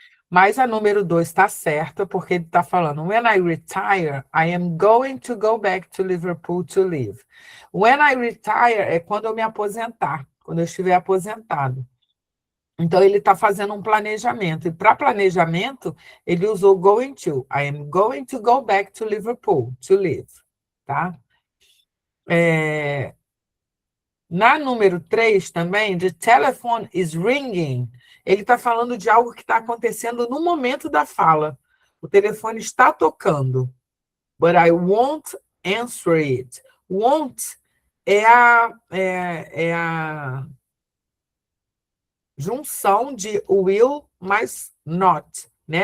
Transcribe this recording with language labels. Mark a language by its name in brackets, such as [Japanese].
[Portuguese] Mas a número 2 está certa, porque ele está falando: [English] When I retire, I am going to go back to Liverpool to live. When I retire [Portuguese] é quando eu me aposentar, quando eu estiver aposentado. Então, ele está fazendo um planejamento. E para planejamento, ele usou going to. [English] I am going to go back to Liverpool to live. [Portuguese] Tá? Na número 3 também, [English] the telephone is ringing. [Portuguese] Ele está falando de algo que está acontecendo no momento da fala. O telefone está tocando. [English] But I won't answer it. [Portuguese] Won't é a junção de will mais not, né?